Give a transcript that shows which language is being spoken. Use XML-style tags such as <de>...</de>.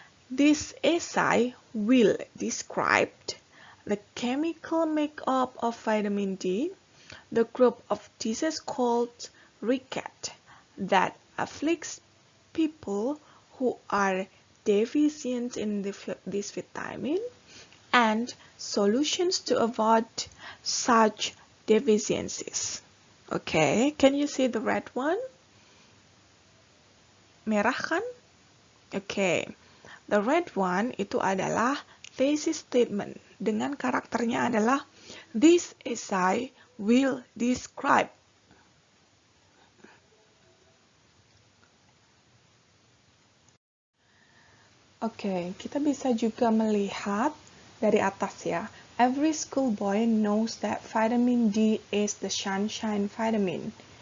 <en>This essay will describe the chemical makeup of vitamin D, the group of diseases called ricket that afflicts people who are deficient in this vitamin, and solutions to avoid such deficiencies. Okay, can you see the red one?</en> <id>Merah kan?</id> <en>Okay, the red one</en> <id>itu adalah</id> <en>thesis statement</en> <id>dengan karakternya adalah</id> <en>this essay will describe.</en> <id>Oke, kita bisa juga melihat dari atas ya.</id> <en>Every schoolboy knows that vitamin D is the sunshine vitamin.</en>